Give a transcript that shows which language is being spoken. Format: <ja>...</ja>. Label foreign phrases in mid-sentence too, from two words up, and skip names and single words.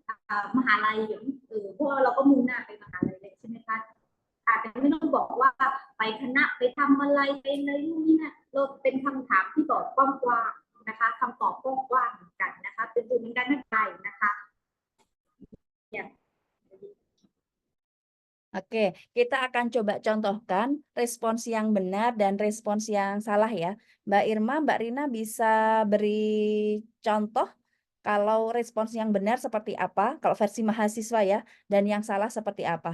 <th>มหาลัยอย่างพวกเราก็มุ่งหน้าไปมหาลัยเลยใช่ไหมคะอาจจะไม่ต้องบอกว่าไปคณะไปทำอะไรไปอะไรนู่นนี่นะเราเป็นคำถามที่บอกกว้างๆนะคะคำตอบกว้างๆเหมือนกันนะคะเป็นตัวเหมือนกันไม่ไปนะคะอย่าง</th> <id>Oke, kita akan coba contohkan respons yang benar dan respons yang salah ya. Mbak Irma, Mbak Rina bisa beri contoh kalau respons yang benar seperti apa, kalau versi mahasiswa ya, dan yang salah seperti apa.</id>